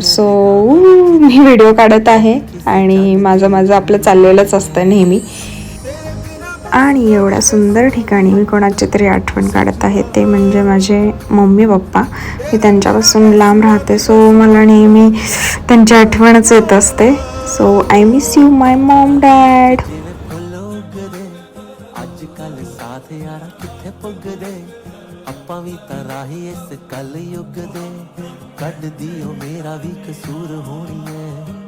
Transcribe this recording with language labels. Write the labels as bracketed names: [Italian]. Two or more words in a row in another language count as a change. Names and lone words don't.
[Marathi] सो मी व्हिडिओ काढत आहे आणि माझं आपलं चाललेलंच असतं नेहमी. आणि एवढ्या सुंदर ठिकाणी मी कोणाची तरी आठवण काढत आहे, ते म्हणजे माझे मम्मी पप्पा. मी त्यांच्यापासून लांब राहते सो मला नेहमी त्यांची आठवणच येत असते. [English] So I miss you my mom dad. [Punjabi] ਆਪਾਂ ਵੀ ਤਾਂ ਰਾਹੀ ਇਸ ਕਲ ਯੁੱਗ ਦੇ ਕੱਢ ਦਿਓ ਮੇਰਾ ਵੀ ਕਸੂਰ ਹੋਣੀ ਐ.